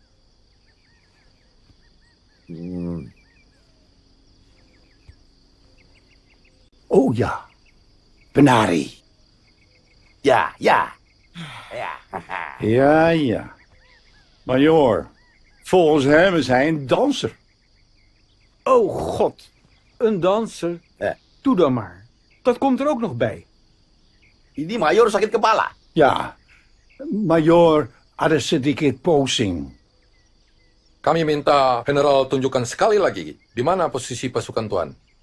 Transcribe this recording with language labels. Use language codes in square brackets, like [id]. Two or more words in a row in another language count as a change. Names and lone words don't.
[nl] Oh ja, Benari. Ja, ja. Ja. Ja, ja. Majoor, volgens hem is hij een danser. Oh god, een danser? Doe dan maar. Dat komt er ook nog bij. [id] Ini mayor sakit kepala. Ja, majoor ada sedikit posing. Kami minta generaal tunjukkan sekali lagi di mana posisi pasukan Tuan.